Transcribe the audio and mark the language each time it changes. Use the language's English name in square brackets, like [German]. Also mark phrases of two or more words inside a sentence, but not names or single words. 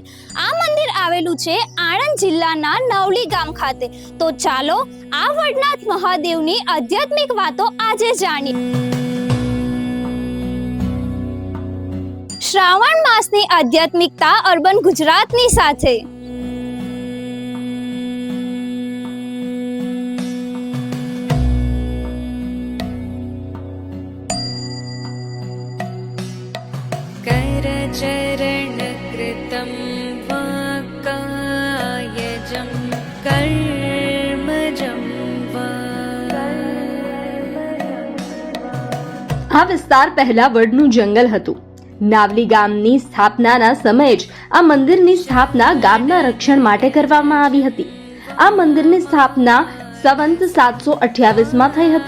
[Gujarati] આ મંદિર આવેલું છે આણંદ જિલ્લાના નવલી ગામ ખાતે। તો ચાલો આ વડનાથ મહાદેવની આધ્યાત્મિક વાતો આજે જાણીએ। શ્રાવણ માસની આધ્યાત્મિકતા અર્બન ગુજરાતની સાથે। [Sanskrit] चरण कृतं वा कायजं कर्मजं वा। [Gujarati] આ વિસ્તાર પહેલા વડનું જંગલ હતું। નાવલી ગામની સ્થાપનાના સમયે જ આ મંદિરની સ્થાપના ગામના રક્ષણ માટે કરવામાં આવી હતી। આ મંદિરની સ્થાપના સંવંત 728માં થઈ હતી।